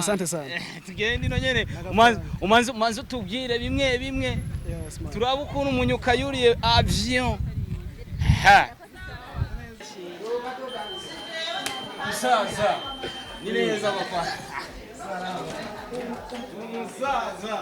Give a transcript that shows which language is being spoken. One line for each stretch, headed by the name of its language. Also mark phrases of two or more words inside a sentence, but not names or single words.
Swahili: Asante sana.
Rundi: Tugende ino nyene umanze tubwire bimwe.
English: Yes man.
Rundi: Turaba ukuntu umunyuka yuriye avion. Ha. Musaza. Ni neza papa. Musaza.